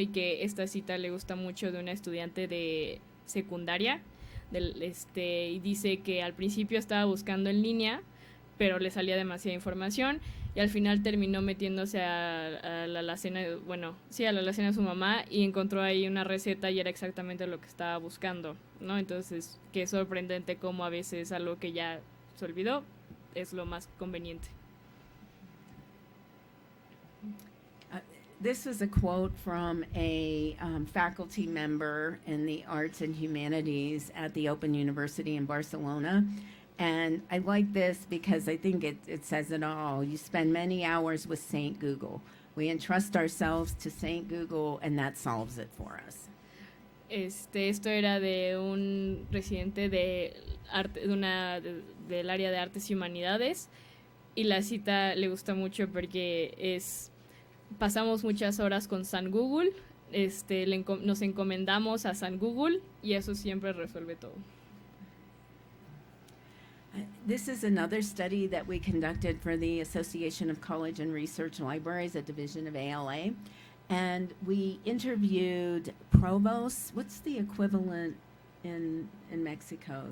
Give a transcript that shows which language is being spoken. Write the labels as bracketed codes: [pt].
[es] Y que esta cita le gusta mucho de una estudiante de secundaria, y dice que al principio estaba buscando en línea, pero le salía demasiada información y al final terminó metiéndose a la alacena, a la alacena de su mamá, y encontró ahí una receta y era exactamente lo que estaba buscando, ¿no? Entonces, que es sorprendente cómo a veces algo que ya se olvidó es lo más conveniente. [en] This is a quote from a faculty member in the arts and humanities at the Open University in Barcelona. And I like this because I think it says it all. You spend many hours with St. Google. We entrust ourselves to St. Google and that solves it for us. [es] Esto era de un residente de arte, del área de artes y humanidades, y la cita le gusta mucho porque pasamos muchas horas con San Google, nos encomendamos a San Google y eso siempre resuelve todo. [en] This is another study that we conducted for the Association of College and Research Libraries, a division of ALA, and we interviewed provosts. What's the equivalent in Mexico?